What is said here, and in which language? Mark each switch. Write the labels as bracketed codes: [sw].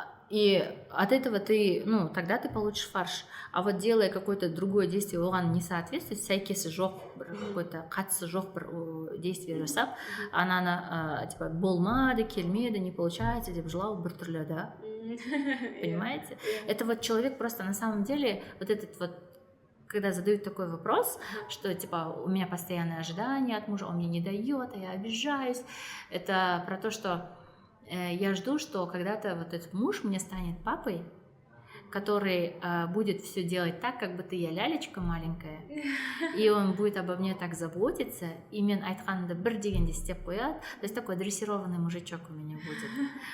[ru] И от этого ты, ну, тогда ты получишь фарш. А вот делая какое-то другое действие, [kk] оған [ru] не соответствует, [kk] сәйкесі жоқ, [ru] какой-то [kk] қатысы жоқ бір [ru] действие жасап, [kk] ананы типа болмады, келмеді, [ru] не получается [kk] деп жылау бір түрлі, [ru] да? Понимаете? Это вот человек просто на самом деле, вот этот вот, когда задают такой вопрос, что типа у меня постоянное ожидание от мужа, он мне не дает, а я обижаюсь, это про то, что я жду, что когда-то вот этот муж мне станет папой, который будет все делать так, как будто я лялечка маленькая, и он будет обо мне так заботиться, и [kk] мен айтқанымды бір дегенде істеп қояды, [ru] то есть такой дрессированный мужичок у меня будет.